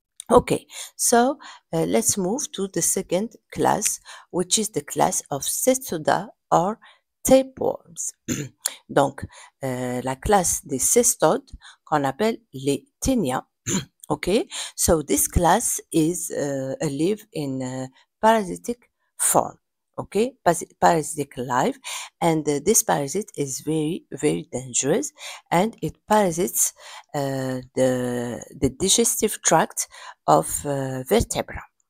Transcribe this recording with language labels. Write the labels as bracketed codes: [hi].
[en] Okay, so let's move to the second class, which is the class of cestoda or tapeworms. [fr] Donc, la classe des cestodes qu'on appelle les ténias. [en] Okay, so this class is live in parasitic form. Okay, parasitic life, and this parasite is very, very dangerous, and it parasites the digestive tract of vertebra.